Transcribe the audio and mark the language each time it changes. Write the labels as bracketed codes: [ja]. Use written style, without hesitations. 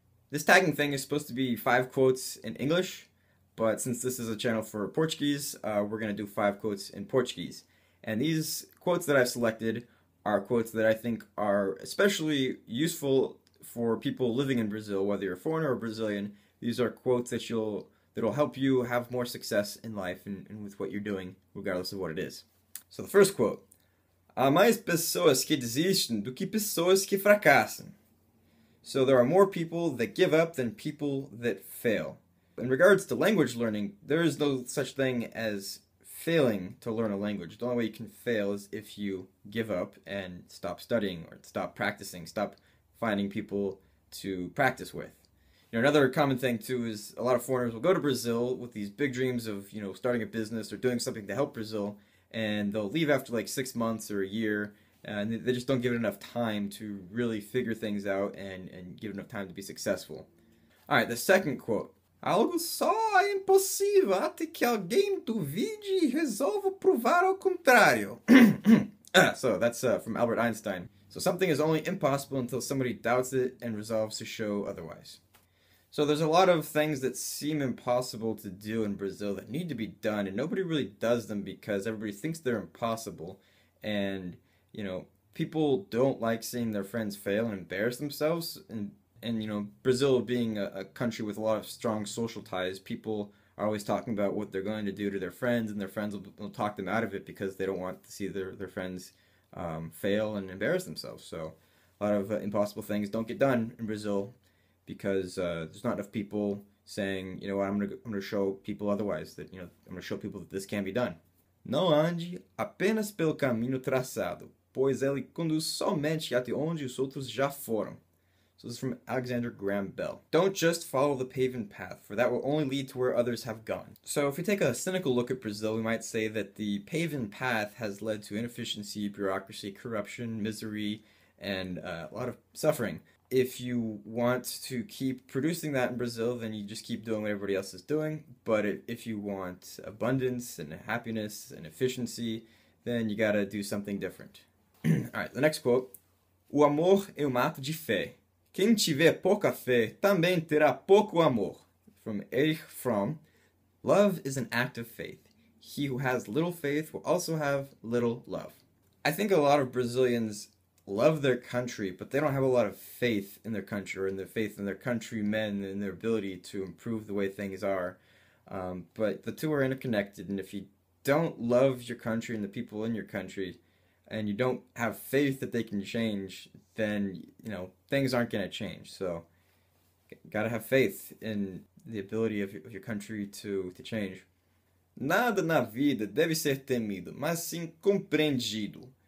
[en] This tagging thing is supposed to be 5 quotes in English, but since this is a channel for Portuguese, we're going to do 5 quotes in Portuguese. And these quotes that I've selected are quotes that I think are especially useful for people living in Brazil, whether you're a foreigner or Brazilian. These are quotes that'll help you have more success in life and with what you're doing, regardless of what it is. So the first quote: [pt] há mais pessoas que desistem do que pessoas que fracassam. [en] So there are more people that give up than people that fail. In regards to language learning, there is no such thing as failing to learn a language. The only way you can fail is if you give up and stop studying or stop practicing, stop finding people to practice with. You know, another common thing too is a lot of foreigners will go to Brazil with these big dreams of, you know, starting a business or doing something to help Brazil, and they'll leave after like 6 months or a year, and they just don't give it enough time to really figure things out and give it enough time to be successful. Alright, the second quote: [pt] algo só é impossível até que alguém duvide e resolva provar ao contrário. [en] So that's from Albert Einstein. So something is only impossible until somebody doubts it and resolves to show otherwise. So there's a lot of things that seem impossible to do in Brazil that need to be done, and nobody really does them because everybody thinks they're impossible. And, you know, people don't like seeing their friends fail and embarrass themselves. And you know, Brazil being a country with a lot of strong social ties, people are always talking about what they're going to do to their friends, and their friends will talk them out of it because they don't want to see their friends fail and embarrass themselves. So a lot of impossible things don't get done in Brazil because there's not enough people saying, you know what, I'm gonna show people otherwise, that, you know, I'm gonna show people that this can be done. [pt] Não ande apenas pelo caminho traçado, pois ele conduz somente até onde os outros já foram. [en] So this is from Alexander Graham Bell. Don't just follow the paven path, for that will only lead to where others have gone. So if we take a cynical look at Brazil, we might say that the paven path has led to inefficiency, bureaucracy, corruption, misery, and a lot of suffering. If you want to keep producing that in Brazil, then you just keep doing what everybody else is doing. But if you want abundance and happiness and efficiency, then you gotta do something different. Alright, the next quote. [pt] O amor é um ato de fé. Quem tiver pouca fé também terá pouco amor. [en] From Erich Fromm. Love is an act of faith. He who has little faith will also have little love. I think a lot of Brazilians love their country, but they don't have a lot of faith in their country, or in their faith in their countrymen and their ability to improve the way things are. But the two are interconnected, and if you don't love your country and the people in your country, and you don't have faith that they can change, then, you know, things aren't going to change. So, gotta have faith in the ability of your country to change. [pt] Nada na vida deve ser temido, mas sim compreendido.